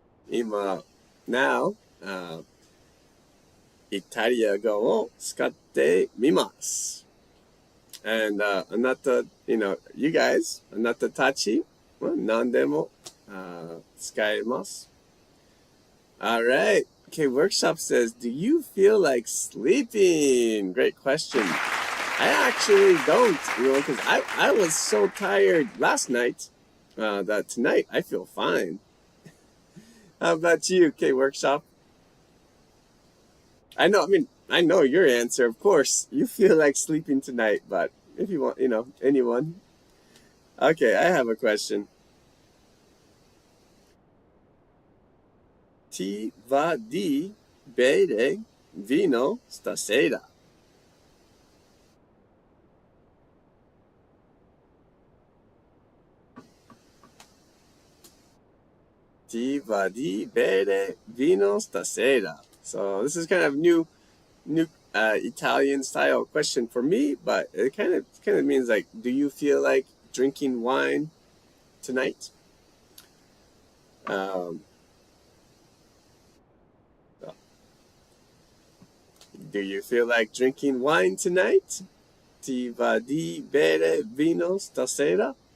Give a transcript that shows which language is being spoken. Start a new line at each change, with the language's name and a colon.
Japanese: 今、
English: now,
Japanese: イタリア語を使ってみます。
English: And
Japanese: あなた、
English: you guys,
Japanese: あなたたち、何でも、使えます。
English: Alright. Okay, Workshop says, do you feel like sleeping? Great question. I actually don't, because I was so tired last night that tonight I feel fine. How about you, K Workshop? I know your answer, of course. You feel like sleeping tonight, but if you want, anyone. Okay, I have a question.
Italian: Ti va di bere vino stasera? Ti va di bere vino stasera?
English: So this is kind of new Italian style question for me, but it kind of means like, do you feel like drinking wine tonight? Do you feel like drinking wine tonight?
Italian: Ti va di bere vino stasera?